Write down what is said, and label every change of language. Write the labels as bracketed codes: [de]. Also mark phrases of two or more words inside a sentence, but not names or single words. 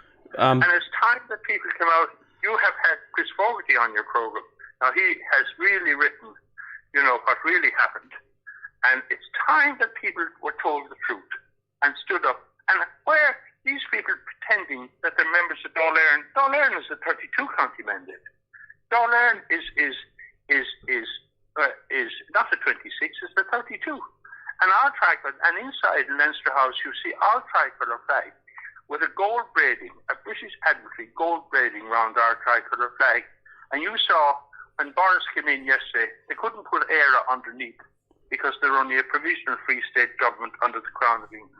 [en] And it's time that people come out. You have had Chris Fogarty on your program. Now, he has really written, you know, what really happened. And it's time that people were told the truth and stood up. And where these people pretending that they're members of Dáil Éireann, Dáil Éireann is a 32-county mandate. Dáil Éireann is not the 26, it's the 32. And our tricolor, and inside Leinster House, you see our tricolor flag with a gold braiding, a British Admiralty gold braiding around our tricolor flag. And you saw when Boris came in yesterday, they couldn't put ERA underneath because they're only a provisional free state government under the Crown of England.